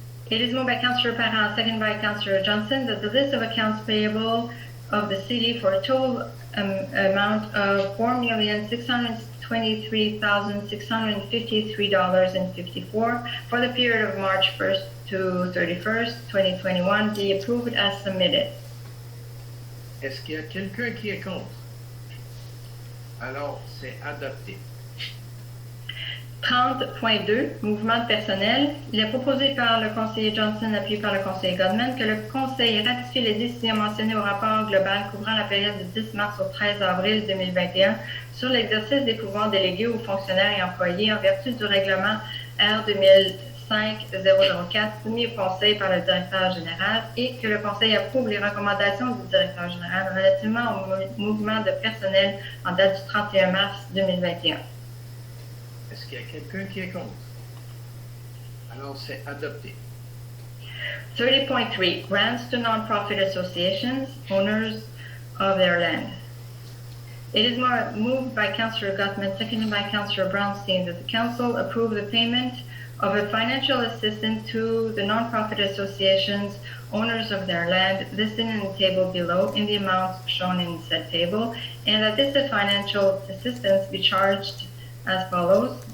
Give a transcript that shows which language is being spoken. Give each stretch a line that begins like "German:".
English: It is moved by Councillor Parent, seconded by Councillor Johnson, that the list of accounts payable of the city for a total amount of $4,623,653.54 for the period of March 1st to 31st, 2021 be approved as submitted.
French: Est-ce qu'il y a quelqu'un qui est contre? Alors, c'est adopté. 30.2, mouvement de personnel. Il est proposé par le conseiller Johnson, appuyé par le conseiller Godman, que le conseil ratifie les décisions mentionnées au rapport global couvrant la période du 10 mars au 13 avril 2021 sur l'exercice des pouvoirs délégués aux fonctionnaires et employés en vertu du règlement R 2005-004 soumis au conseil par le directeur général et que le conseil approuve les recommandations du directeur général relativement au mouvement de personnel en date du 31 mars 2021. Est-ce qu'il y a quelqu'un qui est contre? Alors, c'est adopté.
English: 30.3, grants to non-profit associations, owners of their land. It is moved by Councillor Gottman, seconded by Councillor Brownstein, that the Council approve the payment of a financial assistance to the non-profit associations, owners of their land, listed in the table below in the amounts shown in said table, and that this financial assistance be charged as follows.